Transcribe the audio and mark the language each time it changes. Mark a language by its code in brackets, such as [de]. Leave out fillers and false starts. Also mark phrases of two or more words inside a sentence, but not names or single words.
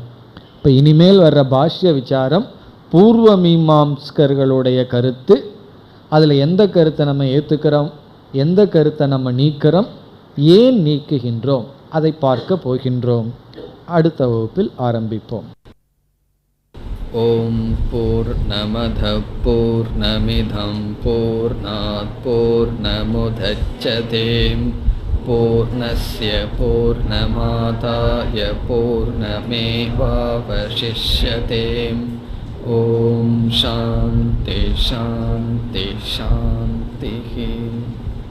[ta] இப்போ இனிமேல் வர்ற பாஷ்ய விசாரம் பூர்வ மீமாம்சகர்களுடைய கருத்து, அதில் எந்த கருத்தை நம்ம ஏற்றுக்கிறோம், எந்த கருத்தை நம்ம நீக்கிறோம், ஏன் நீக்குகின்றோம், அதை பார்க்க போகின்றோம். அடுத்த வகுப்பில் ஆரம்பிப்போம். [sa] ॐ पूर्णमदः पूर्णमिदं पूर्णात् पूर्णमुदच्यते पूर्णस्य पूर्णमादाय पूर्णमेवावशिष्यते. ॐ शान्तिः शान्तिः शान्तिः.